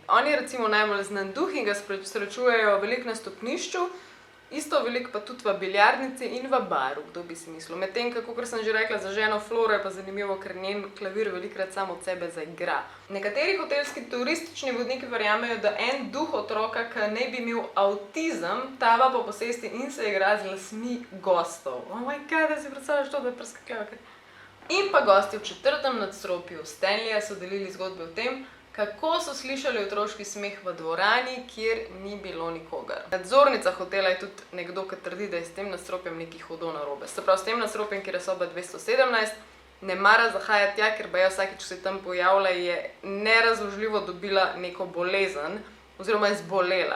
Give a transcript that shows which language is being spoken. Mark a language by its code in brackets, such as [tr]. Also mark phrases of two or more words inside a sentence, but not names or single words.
[sl] On je recimo najbolj znan duh in ga srečujejo veliko na stopnišču, isto veliko pa tudi v biljardnici in v baru, kdo bi si mislil. Medtem, kakor sem že rekla, za ženo Floro je pa zanimivo, ker njen klavir velikokrat sam od sebe zaigra. Nekateri hotelski turistični vodniki verjamejo, da en duh otroka, ki naj bi imel avtizem, tava po posesti in se igra z lasmi gostov. [en] Oh my god, [sl] da si predstavljaš to, da je preskakljava. In pa gosti v 4. nadstropju Stanleya so delili zgodbe o tem, kako so slišali otroški smeh v dvorani, kjer ni bilo nikogar. Nadzornica hotela je tudi nekdo, ki trdi, da je s tem nadstropjem nekaj hudo narobe. Se pravi, s tem nadstropjem, kjer je soba 217, ne mara zahajati tja, ker pa je vsakič, ko se tam pojavlja, je nerazložljivo dobila neko bolezen oziroma je zbolela.